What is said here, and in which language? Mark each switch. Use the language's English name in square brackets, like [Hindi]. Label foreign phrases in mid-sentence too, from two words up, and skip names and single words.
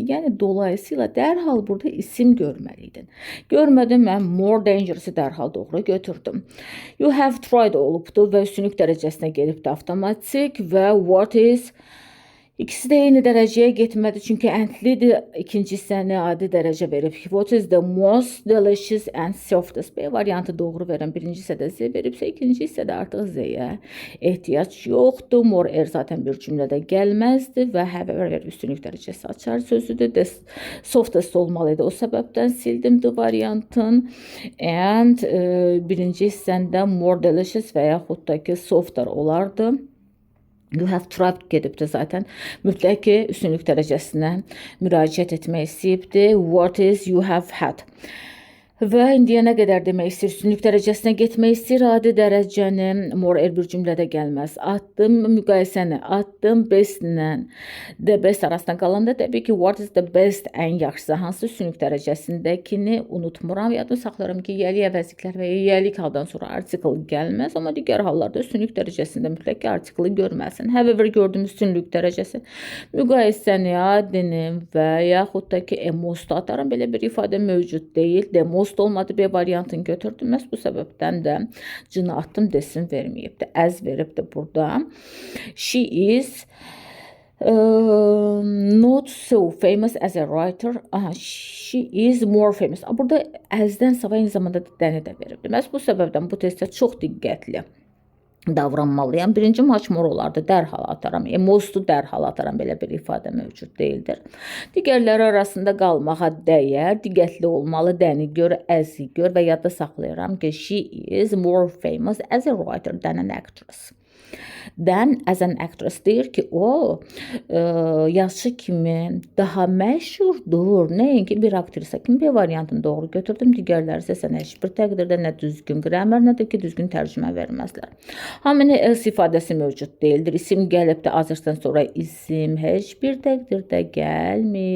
[Azerbaijani] Yəni dolayısıyla dərhal burada isim görməliydin. Görmədim, mən [English] more dangerous- [Azerbaijani] ı dərhal doğru götürdüm. [English] You have tried [Azerbaijani] olubdu və üstünlük dərəcəsinə gelibdi avtomatik və [English] what is [Azerbaijani] İkisi də eyni dərəcəyə getmədi, çünki əndlidir. İkinci hissəni adi dərəcə verib. [English] What is the most delicious and softest? [Azerbaijani] B variantı doğru verən. Birinci hissədə Z veribsə, ikinci hissədə artıq Z-yə ehtiyac yoxdur. [English] More air [Azerbaijani] zaten bir cümlədə gəlməzdi və however üstünlük dərəcəsi açar sözüdür. [English] The softest olmalıydı. [Azerbaijani] O səbəbdən sildim D variantın. And birinci hissəndə [English] more delicious [Azerbaijani] və yaxud da ki softer olardı. [English] You have tried [Azerbaijani] gedibdi zaten. Mütləq ki, üstünlük dərəcəsinə müraciət etmək istəyibdi. [English] What is you have had? [Azerbaijani] Və indiyə nə qədər demək istəyir? Üstünlük dərəcəsinə getmək istəyir. Adi dərəcəni [English] more air [Azerbaijani] bir cümlədə gəlməz. Atdım müqayisəni. Atdım bestlə. [English] The best [Azerbaijani] arasında qalanda təbii ki, [English] what is the best [Azerbaijani] ən yaxşısı? Hansı üstünlük dərəcəsindəkini unutmuram. Yadımda saxlarım ki, yəlik əvəzliklər və yəlik haldan sonra article gəlməz. Amma digər hallarda üstünlük dərəcəsində mütləq ki, artiklı görməsin. However gördüyüm üstünlük dərəcəsi müqayisəni adını və yaxud da ki, most atarım. Belə bir ifadə mövcud deyil. [English] The most [Azerbaijani] olmadı, B variantını götürdüm. Məhz bu səbəbdən də cını atdım, desin verməyibdi. Əz veribdi burada. [English] She is not so famous as a writer. She is more famous. [Azerbaijani] Burada əzdən sava eyni zamanda dəni də veribdi. Məhz bu səbəbdən bu testdə çox diqqətli davranmalıyam. Birinci [English] much more [Azerbaijani] olardı. Dərhal ataram. Most'u dərhal ataram. Belə bir ifadə mövcud deyildir. Digərləri arasında qalmağa dəyər. Diqqətli olmalı. Dəni gör, əzi gör və yadda saxlayıram ki, [English] she is more famous as a writer than an actress. Than as an actress [Azerbaijani] deyir ki, o yazıcı kimi daha məşhurdur. Nəinki bir aktrisa kimi. B variantını doğru götürdüm. Digərləri isə sənə heç bir təqdirdə nə düzgün qramər, nə də ki, düzgün tərcümə verməzlər. Hamını else ifadəsi mövcud deyildir. İsim gəlib də azırsan sonra isim heç bir təqdirdə gəlmir.